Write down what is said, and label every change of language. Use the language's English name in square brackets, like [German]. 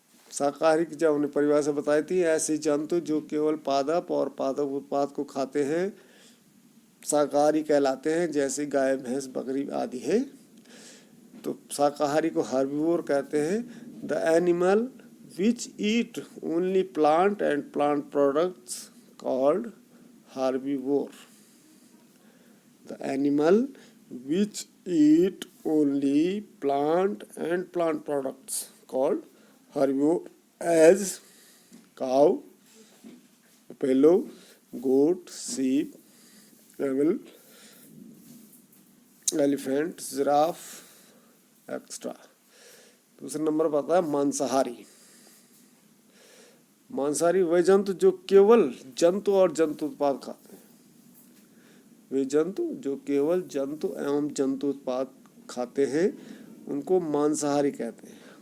[Hindi] शाकाहारी की जब हमने परिभाषा बताई थी, ऐसे जंतु जो केवल पादप और पादप उत्पाद को खाते हैं शाकाहारी कहलाते हैं। जैसे गाय, भैंस, बकरी आदि है। तो शाकाहारी को हर्बिवोर कहते हैं। [English] The animal which eat only plant and plant products called herbivore. द एनिमल which eat only plant and plant products called herbivore as cow, buffalo, goat, sheep, camel, elephant, giraffe, etc. [Hindi] दूसरा number पर आता है मांसाहारी। मांसाहारी वह जंतु जो केवल जंतु और जंतु उत्पाद खाते हैं। वे जंतु जो केवल जंतु एवं जंतु उत्पाद खाते हैं उनको मांसाहारी कहते हैं।